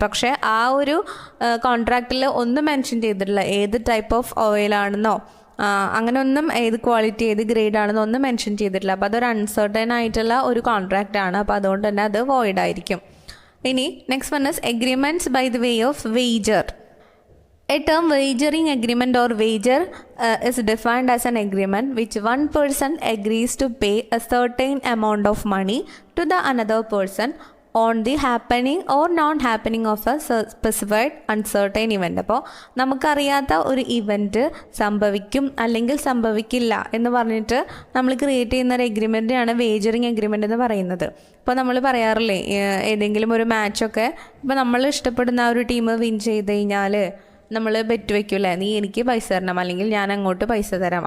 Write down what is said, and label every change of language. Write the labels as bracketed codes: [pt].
[ml] പക്ഷേ ആ ഒരു കോൺട്രാക്റ്റിൽ ഒന്നും മെൻഷൻ ചെയ്തിട്ടില്ല ഏത് ടൈപ്പ് ഓഫ് ഓയിലാണെന്നോ അങ്ങനെ ഒന്നും, ഏത് ക്വാളിറ്റി ഏത് ഗ്രേഡ് ആണെന്നോ ഒന്നും മെൻഷൻ ചെയ്തിട്ടില്ല. അപ്പോൾ അതൊരു അൺസർട്ടൈൻ ആയിട്ടുള്ള ഒരു കോൺട്രാക്റ്റ് ആണ്. അപ്പോൾ അതുകൊണ്ട് തന്നെ അത് വോയിഡ് ആയിരിക്കും. [en] ഇനി next one is agreements by the way of wager. A term wagering agreement or wager is defined as an agreement which one person agrees to pay a certain amount of money to the another person on the happening or non-happening of a specified uncertain event. [ml] അപ്പോൾ നമുക്കറിയാത്ത ഒരു event സംഭവിക്കും അല്ലെങ്കിൽ സംഭവിക്കില്ല എന്ന് പറഞ്ഞിട്ട് നമ്മൾ create ചെയ്യുന്ന ഒരു എഗ്രിമെൻറ്റിനാണ് വേജറിങ് എഗ്രിമെൻ്റ് എന്ന് പറയുന്നത്. ഇപ്പോൾ നമ്മൾ പറയാറില്ലേ, ഏതെങ്കിലും ഒരു മാച്ചൊക്കെ ഇപ്പോൾ നമ്മൾ ഇഷ്ടപ്പെടുന്ന ആ ഒരു ടീം വിൻ ചെയ്ത് കഴിഞ്ഞാൽ നമ്മൾ ബെറ്റ് വയ്ക്കൂല്ലേ, നീ എനിക്ക് പൈസ തരണം അല്ലെങ്കിൽ ഞാൻ അങ്ങോട്ട് പൈസ തരാം.